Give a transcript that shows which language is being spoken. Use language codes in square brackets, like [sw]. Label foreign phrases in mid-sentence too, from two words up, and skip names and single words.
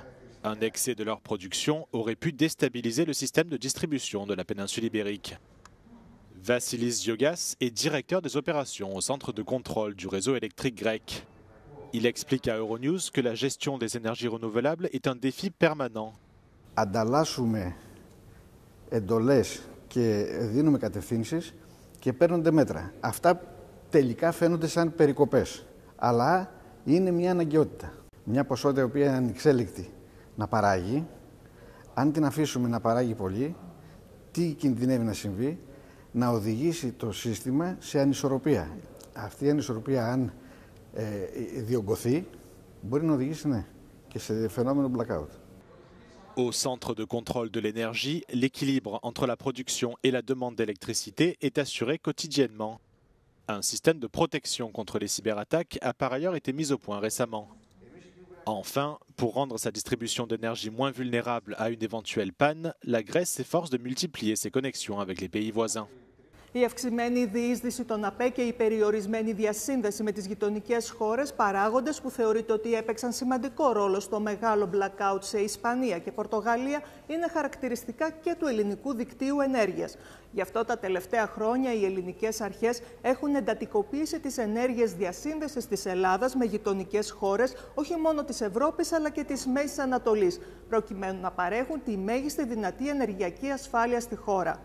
[fr] Un excès de leur production aurait pu déstabiliser le système de distribution de la péninsule ibérique. Vassilis Ziogas est directeur des opérations au centre de contrôle du réseau électrique grec. Il explique à Euronews que la gestion des énergies renouvelables est un défi permanent. [el] Ανταλλάσσουμε εντολές και δίνουμε κατευθύνσεις και παίρνονται μέτρα. Αυτά τελικά φαίνονται σαν περικοπές, αλλά είναι μια αναγκαιότητα. Μια ποσότητα η οποία είναι ανεξέλεκτη να παράγει, αν την αφήσουμε να παράγει πολύ, τι κινδυνεύει να συμβεί, να οδηγήσει το σύστημα σε ανισορροπία. Αυτή η ανισορροπία, αν διωγγωθεί, μπορεί να οδηγήσει και σε φαινόμενο blackout. [fr] Au centre de contrôle de l'énergie, l'équilibre entre la production et la demande d'électricité est assuré quotidiennement. Un système de protection contre les cyberattaques a par ailleurs été mis au point récemment. Enfin, pour rendre sa distribution d'énergie moins vulnérable à une éventuelle panne, la Grèce s'efforce de multiplier ses connexions avec les pays voisins. [el] Η αυξημένη διείσδυση των ΑΠΕ και η περιορισμένη διασύνδεση με τις γειτονικές χώρες, παράγοντες που θεωρείται ότι έπαιξαν σημαντικό ρόλο στο μεγάλο blackout σε Ισπανία και Πορτογαλία, είναι χαρακτηριστικά και του ελληνικού δικτύου ενέργειας. Γι' αυτό τα τελευταία χρόνια οι ελληνικές αρχές έχουν εντατικοποιήσει τις ενέργειες διασύνδεσης της Ελλάδας με γειτονικές χώρες, όχι μόνο της Ευρώπης αλλά και της Μέσης Ανατολής, προκειμένου να παρέχουν τη μέγιστη δυνατή ενεργειακή ασφάλεια στη χώρα.